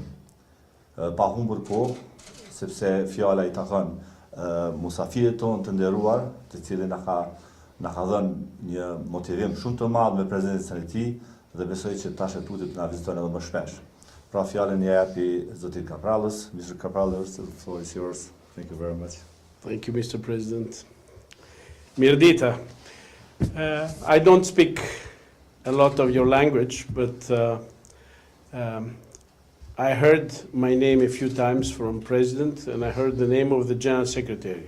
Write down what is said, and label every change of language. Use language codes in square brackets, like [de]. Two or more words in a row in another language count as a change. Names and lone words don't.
[sq] Pa humbur kohë, sepse fjala i takon musafirit tonë të nderuar, të cilin na ka dhënë një motivim shumë të madh me prezencën e tij dhe besoj që tash e tutit na viziton edhe më shpesh. Pra fjalën ja japi zotit Kaprallos. [en] Mr. Kaprallos, the floor is yours. Thank you very much. Thank you, Mr. President. Mirdita, I don't speak a lot of your language, but I heard my name a few times from President, and I heard the name of the General Secretary.